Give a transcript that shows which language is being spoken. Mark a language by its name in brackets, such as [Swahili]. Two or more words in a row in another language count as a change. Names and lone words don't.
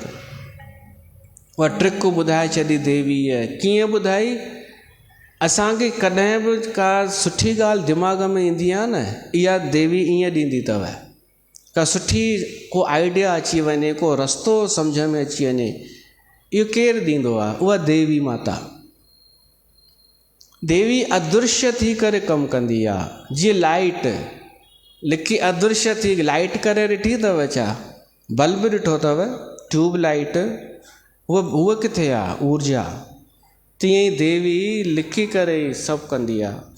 [Sindhi] उहा ट्रिक ॿुधाए छॾी देवीअ। कीअं ॿुधाई? असांखे कॾहिं बि का सुठी ॻाल्हि दिमाग़ में ईंदी आहे न, इहा देवी ईअं ॾींदी अथव। का सुठी को आइडिया अची वञे, को रस्तो सम्झ में अची वञे, इहो केरु ॾींदो आहे? उहा देवी माता। देवी अदृश्य थी करे कमु कंदी आहे। जीअं लाइट लिकी अदृश्य थी लाइट करे ॾिठी अथव छा? बल्ब ॾिठो अथव, [English] tube light, [Sindhi] उहा किथे आहे? ऊर्जा। तीअं ई देवी लिखी करे सभु कंदी आहे।